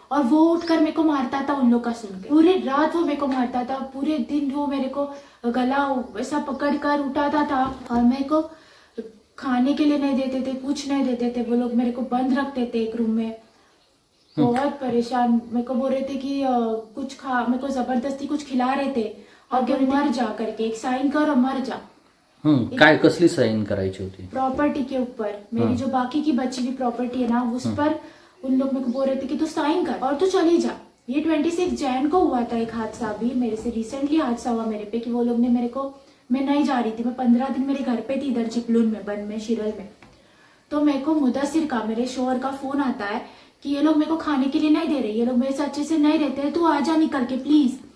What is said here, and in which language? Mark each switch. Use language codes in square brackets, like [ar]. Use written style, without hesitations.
[hi] और वो उठकर मेरे को मारता था उन लोग का सुन के, पूरी रात वो मेरे को मारता था, पूरे दिन वो मेरे को गला ऐसा पकड़ कर उठाता था, और मेरे को खाने के लिए नहीं देते थे, कुछ नहीं देते थे, वो लोग मेरे को बंद रखते थे एक रूम में, बहुत परेशान। मेरे को बोल रहे थे कि कुछ खा, मेरे को जबरदस्ती कुछ खिला रहे थे और कि मर जा करके, एक साइन कर और मर जा। [mr] काय कसली साइन करायची होती? [hi] प्रॉपर्टी के ऊपर, मेरी जो बाकी की बची हुई प्रॉपर्टी है ना, उस पर उन लोग मेरे को बोल रहे थे कि तू साइन कर और तू चली जा। ये 26 जैन को हुआ था एक हादसा, भी मेरे से रिसेंटली हादसा हुआ मेरे पे, कि वो लोग ने मेरे को, मैं नहीं जा रही थी, मैं 15 दिन मेरे घर पे थी इधर चिपलून में, बन में, शिरल में, तो मेरे को मुदस्सिर का, मेरे शोहर का फोन आता है कि ये लोग मेरे को खाने के लिए नहीं दे रहे, ये लोग मेरे से अच्छे से नहीं रहते, तू आ जा निकल के प्लीज।